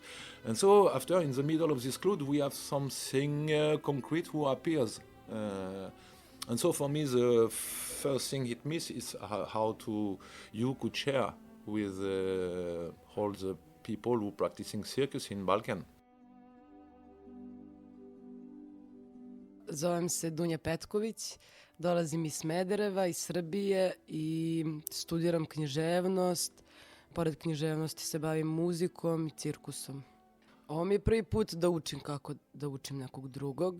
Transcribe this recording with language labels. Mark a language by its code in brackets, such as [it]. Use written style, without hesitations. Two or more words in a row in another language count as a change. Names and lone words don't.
[en] And so after, in the middle of this cloud, we have something concrete who appears. And so for me, the first thing it means is how you could share with all the people who practicing circus in Balkan. [sr] Zovem se Dunja Petković, dolazim iz Smedereva, iz Srbije i studiram književnost. Pored književnosti se bavim muzikom i cirkusom. Ovo mi je prvi put da učim kako da učim nekog drugog.